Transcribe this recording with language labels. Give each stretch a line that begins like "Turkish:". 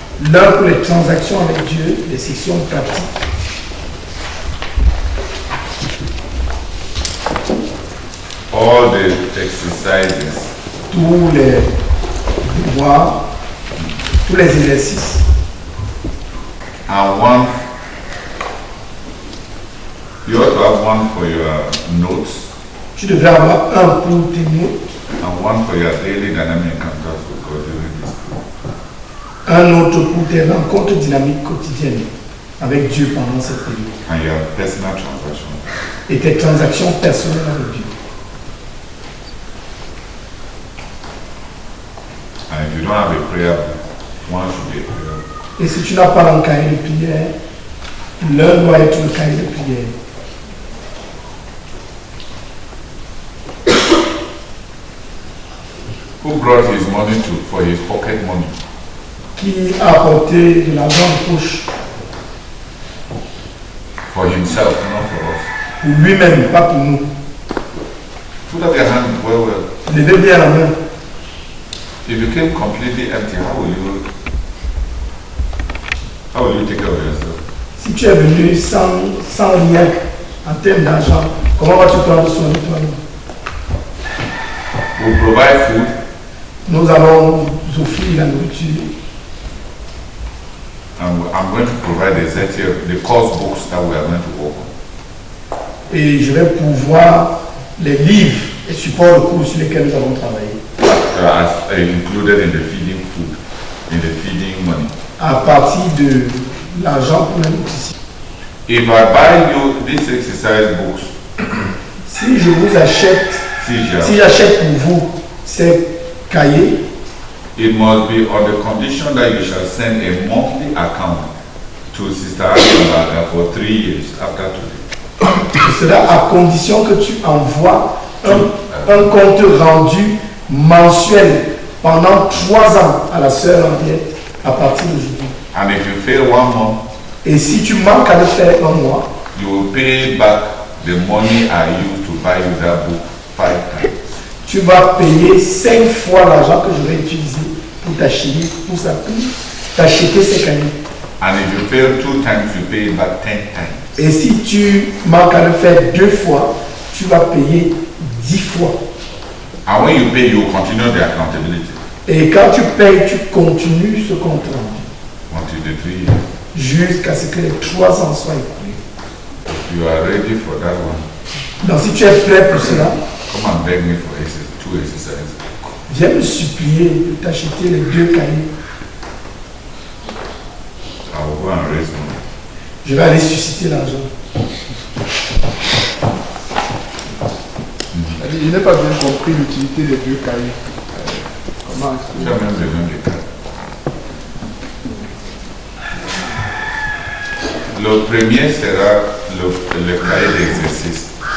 French: L'heure pour les transactions avec Dieu, les sessions pratiques.
English: All the exercises,
French: Tous les devoirs, tous les exercices.
English: and one, you ought to have one for your notes
French: Tu devrais avoir un pour tes notes,
English: and one for your daily dynamic encounters with God during this period,
French: un autre pour tes rencontres dynamiques quotidiennes avec Dieu pendant cette période.
English: and your personal transaction.
French: Et tes transactions personnelles avec Dieu.
English: And if you don't have a prayer book, one should be a prayer book.
French: Et si tu n'as pas un cahier de prière, l'un doit être le cahier de prière.
English: Who brought his money for his pocket money?
French: Qui a apporté de l'argent de poche
English: For himself, not for us.
French: pour lui-même, pas pour nous.
English: Put up your hand well.
French: Levez bien la main.
English: If you came completely empty, how will you take care of yourself?
French: Si tu es venu sans rien en termes d'argent, comment vas-tu prendre soin de toi-même?
English: We'll provide food,
French: Nous allons vous offrir la nourriture
English: and I'm going to provide the course books that we are going to open.
French: et je vais pouvoir les livres et supports de cours sur lesquels nous allons travailler
English: Included in the feeding food, in the feeding money.
French: à partir de l'argent pour la nutrition.
English: If I buy you these exercise books,
French: Si je vous achète, si j'achète pour vous ces cahiers,
English: it must be on the condition that you shall send a monthly account to Sister Alimbaga for 3 years after today.
French: cela à condition que tu envoies un compte rendu mensuel pendant 3 ans à la sœur Henriette à partir d'aujourd'hui.
English: And if you fail 1 month,
French: Et si tu manques à le faire un mois,
English: you will pay back the money I used to buy you that book 5 times.
French: tu vas payer 5 fois l'argent que je vais utiliser pour t'acheter, t'acheter ces cahiers.
English: And if you fail 2 times, you pay it back 10 times.
French: Et si tu manques à le faire 2 fois, tu vas payer 10 fois.
English: And when you pay, you will continue the accountability
French: Et quand tu payes, tu continues ce compte rendu
English: until the 3 years.
French: jusqu'à ce que les 3 ans soient écoulés.
English: You are ready for that one.
French: Donc si tu es prêt pour cela,
English: Come and beg me for 2 exercises.
French: viens me supplier de t'acheter les 2 cahiers.
English: I will go and raise money.
French: Je vais aller susciter l'argent. Je n'ai pas bien compris l'utilité des 2 cahiers. Comment Tu as même besoin de cartes. Le premier sera le cahier d'exercice.